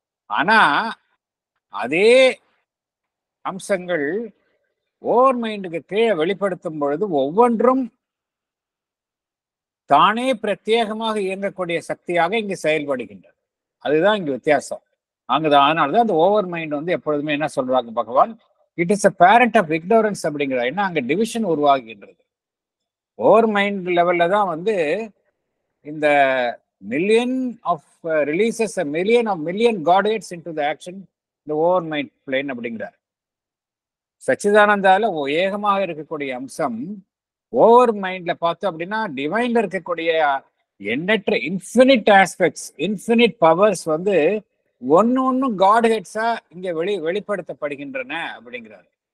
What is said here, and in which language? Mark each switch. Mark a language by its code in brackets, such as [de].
[ta] ஆனா அதே அம்சங்கள் ஓவர் மைண்டுக்கு கீழே வெளிப்படுத்தும் பொழுது ஒவ்வொன்றும் தானே பிரத்யேகமாக இயங்கக்கூடிய சக்தியாக இங்கு செயல்படுகின்றது. அதுதான் இங்கு வித்தியாசம். அதனாலதான் அந்த ஓவர் மைண்ட் எப்பொழுதுமே என்ன சொல்றாங்க பகவான், [en] it is a parent of ignorance [ta] அப்படிங்கிறார். ஏன்னா அங்க டிவிஷன் உருவாகின்றது. [en] over mind [ta] லெவல்ல தான் இந்த [en] million of releases a million godheads into the action, the over mind plane [ta] அப்படிங்கிறார். சச்சிதானந்தால ஏகமாக இருக்கக்கூடிய அம்சம் ஓவர் மைண்ட்ல பார்த்தோம் அப்படின்னா டிவைன்ல இருக்கக்கூடிய எண்ணற்ற இன்ஃபினிட் ஆஸ்பெக்ட்ஸ், இன்ஃபினிட் பவர்ஸ் ஒன்னு காட்ஹெட்ஸா இங்க வெளிப்படுத்தப்படுகின்றன அப்படிங்கிறார்.